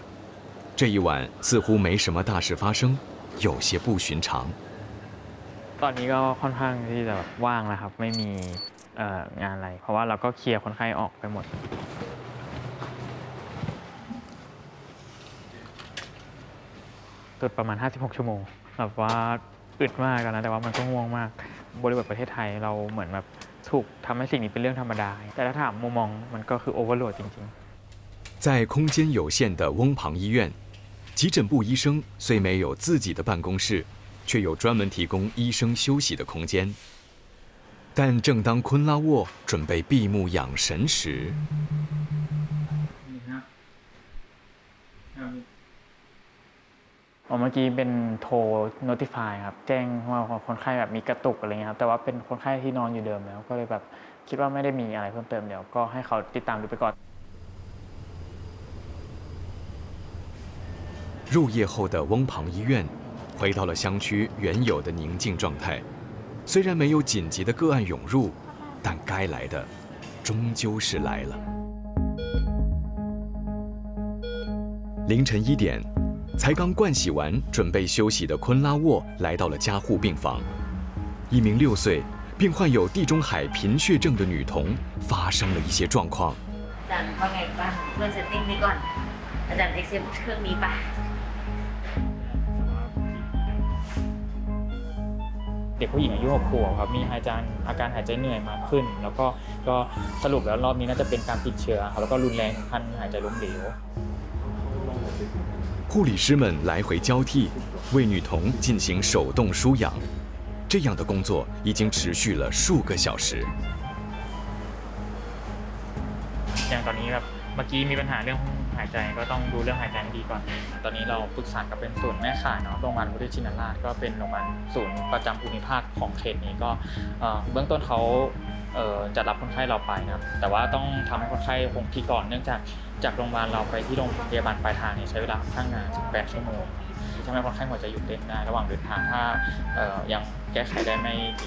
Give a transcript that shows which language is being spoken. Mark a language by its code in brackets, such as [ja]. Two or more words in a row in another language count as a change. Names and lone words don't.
[zh] 这一晚似乎没什么大事发生，有些不寻常。 [th] ตอนนี้ก็ค่อนข้างที่จะว่างแล้วครับไม่มีงานอะไรเพราะว่าเราก็เคลียร์คนไข้ออกไปหมดตรวจประมาณ56ชั่วโมงแบบว่าอึดมากนะแต่ว่ามันก็ง่วงมากบริบทประเทศไทยเราเหมือนแบบถูกทำให้สิ่งนี้เป็นเรื่องธรรมดาแต่ถ้าถามมุมมองมันก็คือโอเวอร์โหลดจริง [zh] ๆ在空间有限的翁旁医院，急诊部医生虽没有自己的办公室，却有专门提供医生休息的空间。但正当昆拉沃准备闭目养神时， [th] เมื่อกี้เป็นโทร notify ครับแจ้งว่าคนไข้แบบมีกระตุกอะไรเงี้ยครับแต่ว่าเป็นคนไข้ที่นอนอยู่เดิมแล้วก็เลยแบบคิดว่าไม่ได้มีอะไรเพิ่มเติมเดี๋ยวก็ให้เขาติดตามดูไปก่อน [zh] 入夜后的翁旁医院回到了乡区原有的宁静状态。虽然没有紧急的个案涌入，但该来的终究是来了。凌晨1点，才刚盥洗完准备休息的昆拉沃来到了加护病房。一名6岁并患有地中海贫血症的女童发生了一些状况。 [th] อาจารย์ว่าไงบ้างเริ่มเซตติ้งนี้ก่อนอาจารย์เอ็กเซปเครื่องนี้ไป เด็กผู้หญิงอายุ6 ขวบครับมีอาการหายใจเหนื่อยมากขึ้นแล้วก็สรุปแล้วรอบนี้น่าจะเป็นการติดเชื้อครับแล้วก็รุนแรงถึงขั้นหายใจล้มเหลว [zh] 护理师们来回交替为女童进行手动输氧，这样的工作已经持续了数个小时。 [th] อย่างตอนนี้แบบเมื่อกี้มีปัญหาเรื่องหายใจก็ต้องดูเรื่องหายใจให้ดีก่อนตอนนี้เราปรึกษากับเป็นศูนย์แม่ข่ายเนาะโรงพยาบาลพุทธชินราชก็เป็นโรงพยาบาลศูนย์ประจำภูมิภาคของเขตนี้ก็เบื้องต้นเขาจะรับคนไข้เราไปนะครับแต่ว่าต้องทำให้คนไข้คงที่ก่อนเนื่องจากโรงพยาบาลเราไปที่โรงพยาบาลปลายทางเนี่ยใช้เวลาค่อนข้างนาน18 ชั่วโมงทำให้คนไข้หัวใจหยุดเต้นได้ระหว่างเดินทางถ้ายังแก้ไขได้ไม่ดี